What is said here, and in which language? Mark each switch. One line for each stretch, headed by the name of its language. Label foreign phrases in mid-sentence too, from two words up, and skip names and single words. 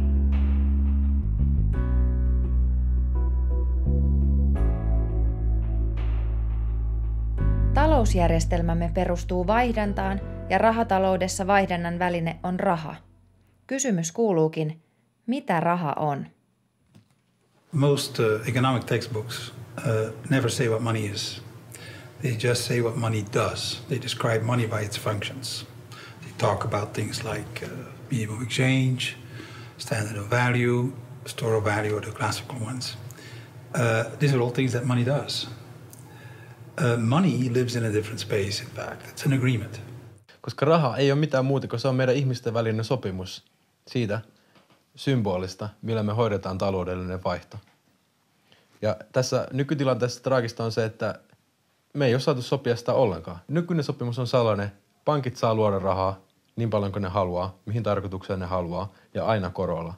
Finnish: Talousjärjestelmämme perustuu vaihdantaan ja rahataloudessa vaihdannan väline on raha. Kysymys kuuluukin, mitä raha on?
English: Most economic textbooks never say what money is. They just say what money does. They describe money by its functions. They talk about things like medium of exchange, standard of value, store of value, or the classical ones. These are all things that money does. Money lives in a different space, in fact. It's an agreement.
Finnish: Koska raha ei ole mitään muuta kuin se on meidän ihmisten välinen sopimus siitä symbolista, millä me hoidetaan taloudellinen vaihto. Ja tässä nykytilanteessa traagista on se, että me ei ole saatu sopia sitä ollenkaan. Nykyinen sopimus on sellainen, pankit saa luoda rahaa niin paljon kuin ne haluaa, mihin tarkoitukseen ne haluaa ja aina korolla.